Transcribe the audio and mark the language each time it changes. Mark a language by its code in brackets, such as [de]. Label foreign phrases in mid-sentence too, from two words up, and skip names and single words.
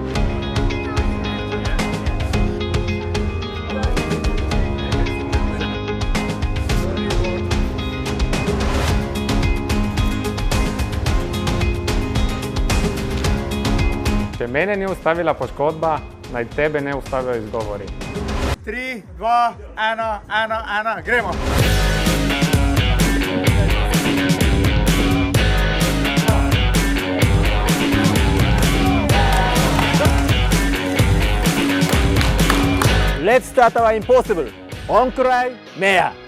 [sl] Če mene ni ustavila poškodba, naj tebe ne ustavijo izgovori. 3, 2, 1, 1, 1, gremo! [en] Let's start our impossible. [sl] Onkraj meja.